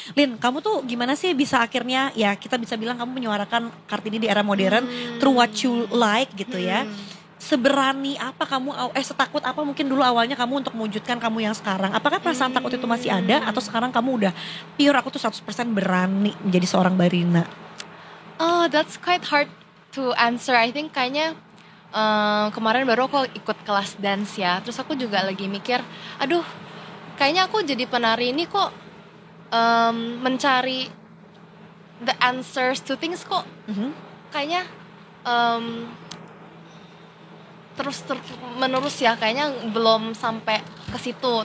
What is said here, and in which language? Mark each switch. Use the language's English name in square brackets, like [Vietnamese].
[Indonesian] Lin, kamu tuh gimana sih bisa akhirnya ya kita bisa bilang kamu menyuarakan Kartini di era modern [English] through what you like [Indonesian] gitu ya. Seberani apa kamu, setakut apa mungkin dulu awalnya kamu untuk mewujudkan kamu yang sekarang? Apakah perasaan takut itu masih ada atau sekarang kamu udah pure aku tuh 100% berani menjadi seorang Barina? [English] Oh, that's quite hard to answer. I think [Indonesian] kayaknya kemarin baru aku ikut kelas dance ya. Terus aku juga lagi mikir, aduh, kayaknya aku jadi penari ini kok mencari [English] the answers to things [Indonesian] kok kayaknya terus menerus ya, kayaknya belum sampai ke situ.